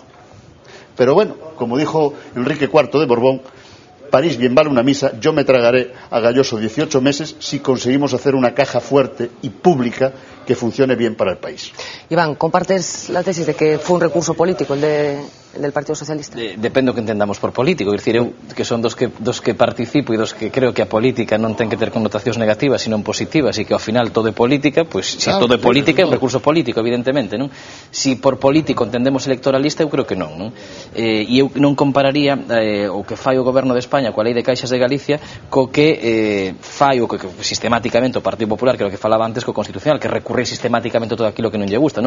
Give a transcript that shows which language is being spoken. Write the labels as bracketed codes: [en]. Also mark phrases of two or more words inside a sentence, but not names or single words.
[es] Pero bueno, como dijo Enrique IV de Borbón, París bien vale una misa, yo me tragaré a Galloso 18 meses si conseguimos hacer una caja fuerte y pública que funcione bien para el país. Iván, ¿compartes la tesis de que fue un recurso político el del Partido Socialista? [gl] Depende do que entendamos por político. Dicir, eu que son dos que participo e dos que creo que a política non ten que ter connotacións negativas, sino positivas, e que ao final todo é política, pois se todo é política é un recurso político, evidentemente, non? Si por político entendemos electoralista, eu creo que non, non? E eu non compararía o que fai o goberno de España coa lei de caixas de Galicia co que fai o que sistemáticamente o Partido Popular, que é o que falaba antes, co Constitucional, que recurre sistemáticamente todo aquilo que non lle gusta, non?